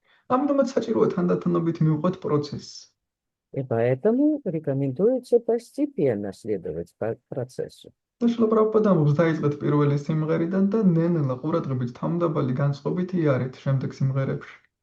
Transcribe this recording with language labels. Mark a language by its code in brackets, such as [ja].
[ka] ამიტომაც საჭიროა თანდათანობით მივყვეთ პროცესს. [ru] И поэтому рекомендуется постепенно следовать по процессу. [ka] და შრილა პრაბჰუპადა ამბობს, დაიწყეთ პირველი სიმღერიდან და ნელ-ნელა ყურადღებით თავმდაბალი განწყობით იარეთ შემდეგ სიმღერებში.